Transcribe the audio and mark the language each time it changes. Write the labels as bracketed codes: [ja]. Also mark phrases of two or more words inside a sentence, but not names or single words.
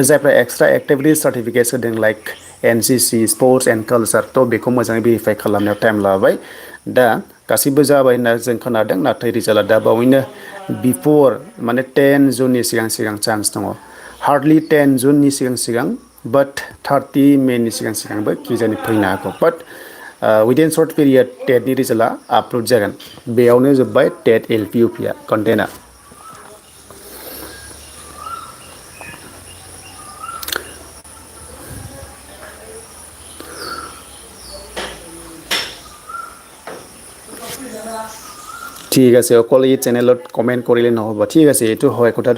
[brx] जायफ्रा [en] extra activity certificates [brx] होदों लाइक एनसिसि [en] sports and culture [brx] थ' बेखौ मोजाङै भेरिफाइ खालामनायाव टाइम लाबाय दा गासिबो जाबाय होनना जों खोनादों नाथाय रिजाल्टआ दा बावैनो बिफर माने 10 जुननि सिगां चान्स दङ हार्डलि 10 जुननि सिगां बाट 30 मेनि सिगांबो किजानि फैनो हागौ बाट [en] within short period [brx] टेटनि रिजाल्टआ आपलड जागोन बेयावनो जोब्बाय टेट एलपिइउपिआ कन्टेन्टआ [as] ঠিক আছে অকল এই চেনেলত কমেণ্ট কৰিলে নহ'ব ঠিক আছে এইটো হয় কথাটো